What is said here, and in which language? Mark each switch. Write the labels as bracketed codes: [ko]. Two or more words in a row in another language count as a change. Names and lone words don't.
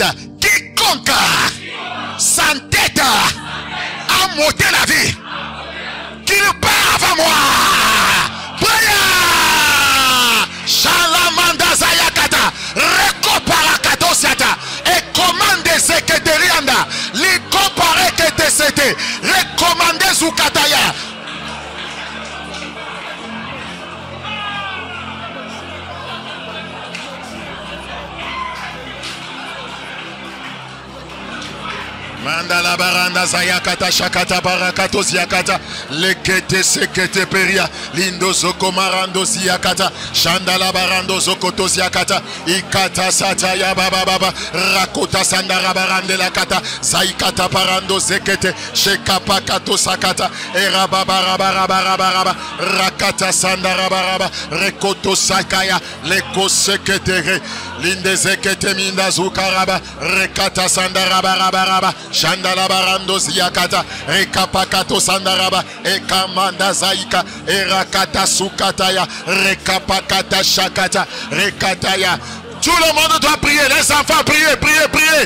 [fr] Quiconque s'entête à m'ôter la vie, qu'il part avant moi. Prière. Shalamanda Zayakata. Recoparakato Siata. Et commande Zeketerianda. Likopare Ketesete. Recommande Zukataya. Mandala baranda zayakata shakata barakato ziyakata lekete sekete peria lindo zoko marando ziyakata shandala barando zokoto ziyakata ikata sata ya baba baba rakota sandara barande la kata zaikata parando zekete shekapa kato sakata era baba raba rakata sandara baraba rekoto sakaya leko sekete linde zekete minda zukaraba rekata sandara baraba Shandala barando ziyakata rekapakato sandaraba ekamanda zaika erakata sukataya rekapakata shakata rekataya. Tout le monde doit prier, les enfants priez, priez, priez.